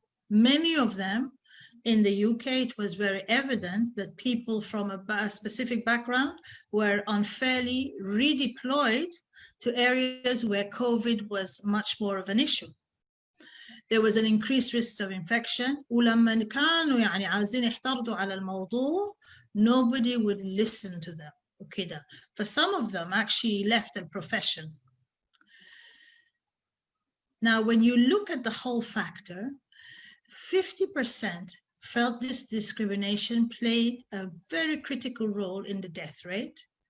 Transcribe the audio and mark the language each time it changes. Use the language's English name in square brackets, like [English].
[English] Many of them in the UK, it was very evident that people from a specific background were unfairly redeployed to areas where COVID was much more of an issue. There was an increased risk of infection. [Arabic] ولما كانوا يعني عاوزين يحترضوا على الموضوع, nobody would listen to them. وكده. [English] For some of them actually left the profession. Now, when you look at the whole factor, 50% felt this discrimination played a very critical role in the death rate.